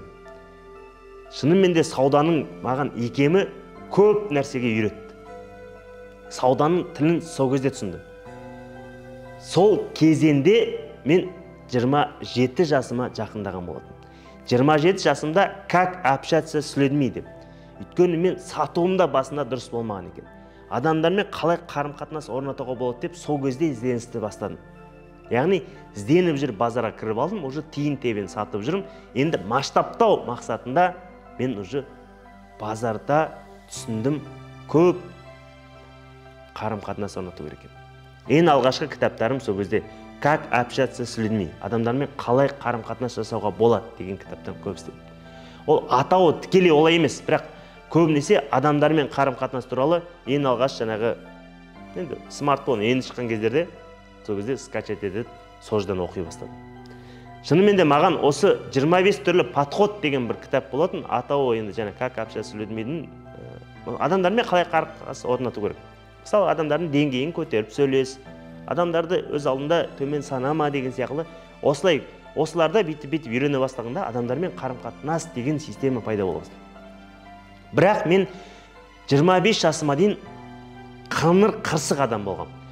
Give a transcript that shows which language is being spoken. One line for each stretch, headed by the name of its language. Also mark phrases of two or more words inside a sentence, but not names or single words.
Kazakh: Шынымен де сауданың маған икемі көп нәрсеге үйретті. Сауданың тілін сол кезде түсіндім. Сол кезенде мен 27 жасыма жақындаған болатым.
Russian: 27 жасымда как общаться с людьми деп.
Kazakh: Өйткені мен сатуымда басында дұрыс болмаған екен. Адамдармен қалай қарым-қатынас орнатуға болады деп сол кезде ізденісті бастадым. Яғни ізденіп жүр базарға кіріп алдым, уже тиын-тебен сатып жүрмін. Енді масштабтау мақсатында мен уже базарда түсіндім, көп қарым-қатынас орнату керек екен. Ең алғашқы кітаптарым сол кезде
Russian: как общаться с людьми,
Kazakh: адамдармен қалай қарым-қатынас жасауға болады деген кітаптан көп істедім. Ол атауы тікелей олай емес, бірақ көбінесе адамдармен қарым-қатынас туралы ең алғаш жаңағы смартфон енді шыққан кездерде сол кезде скачать етіп, сол жерден оқи бастадым. Шынымен де маған осы 25 түрлі подход деген бір кітап болатын, атауы енді жаңа
Russian: как общаться с людьми,
Kazakh: адамдармен қалай қарым-қатынас орнату керек. Мысалы, адамдардың деңгейін көтеріп сөйлес, адамдарды өз алдында төмен санама деген сияқты, осыларда бүйтіп үйрене бастағанда адамдармен қарым-қатынас деген система пайда бола бастады. Бірақ мен 25 жасыма дейін қырсық адам болғам.